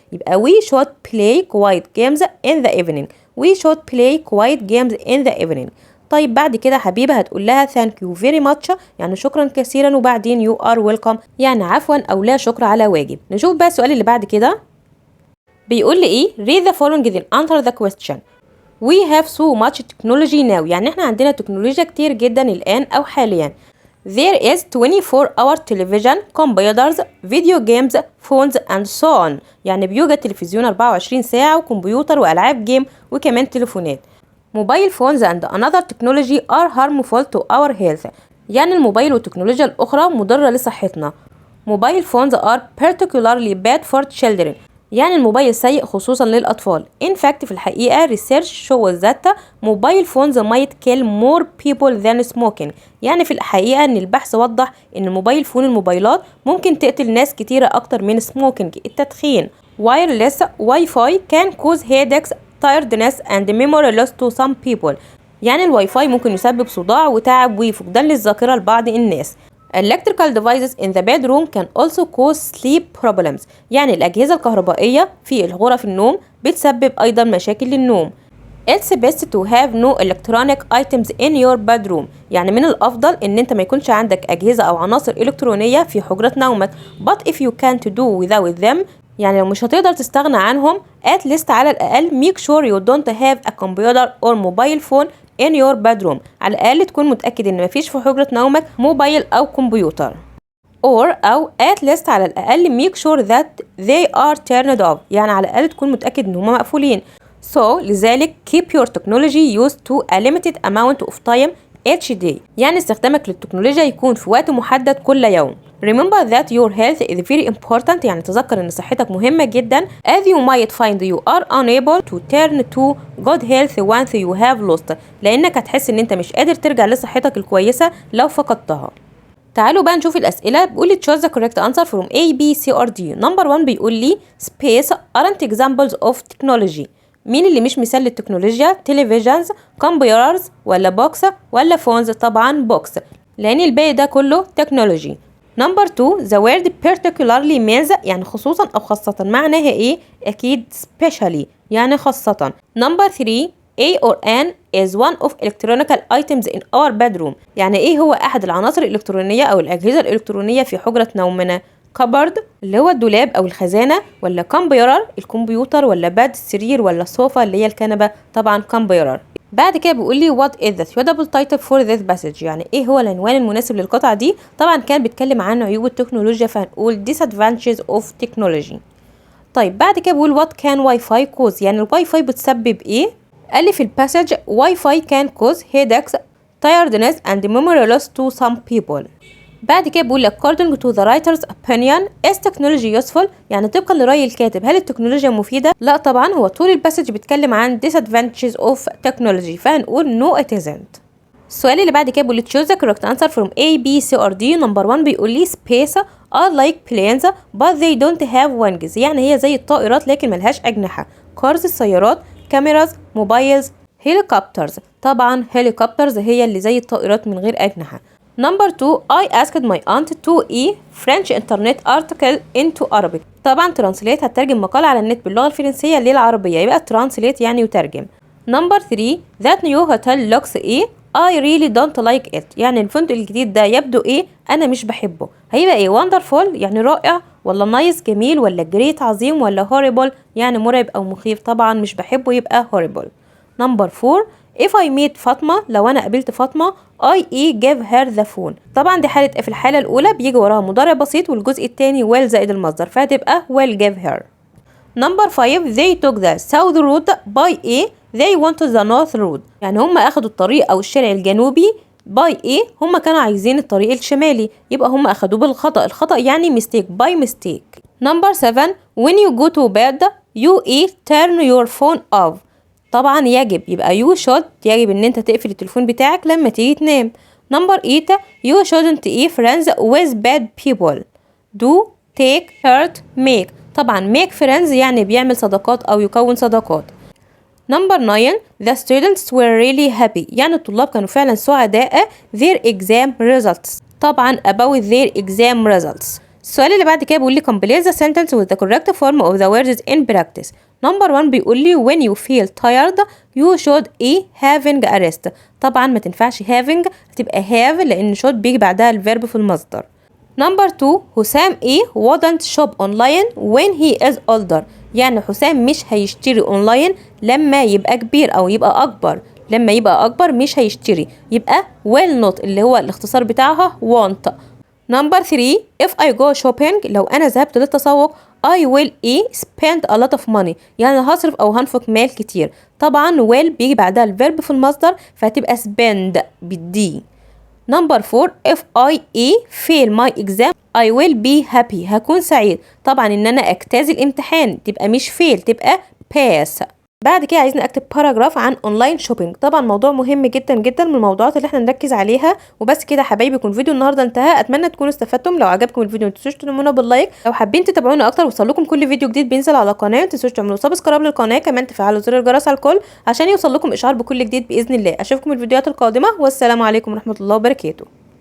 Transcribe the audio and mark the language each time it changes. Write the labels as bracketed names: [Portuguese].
[English] يبقى we should play quiet games in the evening، we should play quiet games in the evening. [Arabic] طيب بعد كده حبيبه هتقول لها [English] thank you very much، [Arabic] يعني شكرا كثيرا، وبعدين [English] you are welcome، [Arabic] يعني عفوا او لا شكر على واجب. نشوف بقى السؤال اللي بعد كده. بيقول لي ايه؟ [English] read the following then answer the question. we have so much technology now، [Arabic] يعني احنا عندنا تكنولوجيا كتير جدا الان او حاليا. [English] there is 24-hour television, computers, video games, phones and so on، [Arabic] يعني بيوجد تلفزيون 24 ساعة وكمبيوتر والعاب جيم وكمان تليفونات. [English] موبايل phones and another technology are harmful to our health، [Arabic] يعني الموبايل والتكنولوجيا الأخرى مضرة لصحتنا. [English] mobile phones are particularly bad for children. [Arabic] يعني الموبايل سيء خصوصا للأطفال. [English] In fact [Arabic] في الحقيقة [English] research shows that mobile phones might kill more people than smoking. [Arabic] يعني في الحقيقة ان البحث وضح ان الموبايلات ممكن تقتل ناس كتيرة اكتر من smoking التدخين. [English] Wireless Wi-Fi can cause headaches, tiredness and memory loss to some people. [Arabic] يعني الواي فاي ممكن يسبب صداع وتعب وفقدان للذاكرة لبعض الناس. [English] Electrical devices in the bedroom can also cause sleep problems. [Arabic] يعني الأجهزة الكهربائية في غرف النوم بتسبب أيضا مشاكل للنوم. [English] It's best to have no electronic items in your bedroom. [Arabic] يعني من الأفضل إن أنت ما يكونش عندك أجهزة أو عناصر إلكترونية في حجرة نومك. [English] But if you can't do without them، [Arabic] يعني لو مش هتقدر تستغنى عنهم [English] at least [Arabic] على الأقل [English] make sure you don't have a computer or mobile phone in your bedroom. [Arabic] على الأقل تكون متأكد إن مفيش في حجرة نومك موبايل أو كمبيوتر. [English] أو at least [Arabic] على الأقل [English] make sure that they are turned off. [Arabic] يعني على الأقل تكون متأكد إن هما مقفولين. [English] So [Arabic] لذلك [English] keep your technology used to a limited amount of time each day. [Arabic] يعني استخدامك للتكنولوجيا يكون في وقت محدد كل يوم. [English] Remember that your health is very important. [Arabic] يعني تذكر ان صحتك مهمة جدا. [English] As you might find you are unable to turn to good health once you have lost. [Arabic] لانك هتحس ان انت مش قادر ترجع لصحتك الكويسة لو فقدتها. تعالوا بقى نشوف الأسئلة. بيقول لي [English] choose the correct answer from A, B, C or D. Number 1 بيقول لي space aren't examples of technology. [Arabic] مين اللي مش مثال للتكنولوجيا؟ [English] televisions, computers [Arabic] ولا بوكس ولا phones؟ طبعا بوكس لأن الباقي ده كله technology. [English] Number 2 the word particularly means [Arabic] يعني خصوصا أو خاصة معناها إيه؟ أكيد specially يعني خاصة. [English] Number 3 A or an is one of electronic items in our bedroom. [Arabic] يعني إيه هو أحد العناصر الإلكترونية أو الأجهزة الإلكترونية في حجرة نومنا؟ cupboard اللي هو الدولاب أو الخزانة، ولا computer الكمبيوتر، ولا bed السرير، ولا الصوفة اللي هي الكنبة؟ طبعا computer. بعد كده بيقول لي [English] what is the suitable title for this passage. [Arabic] يعني ايه هو العنوان المناسب للقطعة دي؟ طبعا كان بيتكلم عن عيوب التكنولوجيا فهنقول disadvantages of technology. طيب بعد كده بيقول what can Wi-Fi cause. يعني الواي فاي بتسبب ايه؟ قال لي في الباسج [English] Wi-Fi can cause headaches, tiredness and memory loss to some people. بعد كده بيقول according to the writer's opinion is technology useful. [Arabic] يعني طبقا لرأي الكاتب هل التكنولوجيا مفيدة؟ لا طبعا، هو طول الباسج بيتكلم عن [English] disadvantages of technology [Arabic] فهنقول [English] no it isn't. السؤال اللي بعد كده بيقول choose the correct answer from A, B, C or D. Number 1 بيقول لي space are like planes but they don't have wings. [Arabic] يعني هي زي الطائرات لكن ملهاش أجنحة. [English] cars [Arabic] السيارات، cameras موبايلز، helicopters طبعا helicopters هي اللي زي الطائرات من غير أجنحة. [English] Number 2 I asked my aunt to French internet article into Arabic. [Arabic] طبعا [English] translate [Arabic] هترجم مقالة على النت باللغة الفرنسية للعربية يبقى translate يعني يترجم. [English] Number 3 that new hotel looks I really don't like it. [Arabic] يعني الفندق الجديد ده يبدو أنا مش بحبه. هيبقى [English] wonderful [Arabic] يعني رائع، ولا nice جميل، ولا great عظيم، ولا horrible يعني مرعب أو مخيف؟ طبعا مش بحبه يبقى horrible. [English] Number 4 if I meet فاطمة [Arabic] لو أنا قابلت فاطمة [English] I give her the phone. [Arabic] طبعا دي حالة في الحالة الأولى بيجي وراها مضارع بسيط والجزء التاني will زائد المصدر فهتبقى will give her. [English] Number 5 they took the south road by they wanted the north road. [Arabic] يعني هم أخدوا الطريق أو الشارع الجنوبي [English] by [Arabic] هم كانوا عايزين الطريق الشمالي يبقى هم أخدوه بالخطأ. الخطأ يعني [English] mistake by mistake. Number 7 when you go to bed you turn your phone off. [Arabic] طبعا يجب يبقى [English] you should [Arabic] يجب ان انت تقفل التليفون بتاعك لما تيجي تنام. [English] Number 8 you shouldn't friends with bad people. do take hurt make. [Arabic] طبعا make friends يعني بيعمل صداقات او يكون صداقات. [English] Number 9 the students were really happy. [Arabic] يعني الطلاب كانوا فعلا سعداء [English] their exam results. [Arabic] طبعا [English] about their exam results. [Arabic] السؤال اللي بعد كده بيقول لي [English] complete the sentence with the correct form of the words in practice. Number 1 [Arabic] بيقول لي [English] when you feel tired you should having a rest. [Arabic] طبعا ما تنفعش having هتبقى have لأن should بيجي بعدها الفيرب في المصدر. [English] Number 2 حسام wouldn't shop online when he is older. [Arabic] يعني حسام مش هيشتري اونلاين لما يبقى كبير او يبقى اكبر. لما يبقى اكبر مش هيشتري يبقى will not اللي هو الاختصار بتاعها want. [English] Number 3 if I go shopping [Arabic] لو انا ذهبت للتسوق [English] I will spend a lot of money. [Arabic] يعني هصرف او هنفق مال كتير. طبعا will بيجي بعدها الفيرب في المصدر فهتبقى spend بالدي. [English] Number 4 if I fail my exam I will be happy. [Arabic] هكون سعيد. طبعا ان انا اجتاز الامتحان تبقى مش [English] fail، [Arabic] تبقى [English] pass. [Arabic] بعد كده عايزين اكتب باراجراف عن اونلاين شوبينج. طبعا موضوع مهم جدا جدا من الموضوعات اللي احنا نركز عليها. وبس كده حبايبي، يكون فيديو النهارده انتهى. اتمنى تكونوا استفدتم. لو عجبكم الفيديو ما تنسوش تنمونا باللايك. لو حابين تتابعونا اكتر ويوصلكم كل فيديو جديد بينزل على القناه، ما تنسوش تعملوا سبسكرايب للقناه، كمان تفعلوا زر الجرس على الكل عشان يوصلكم اشعار بكل جديد باذن الله. اشوفكم الفيديوهات القادمه، والسلام عليكم ورحمه الله وبركاته.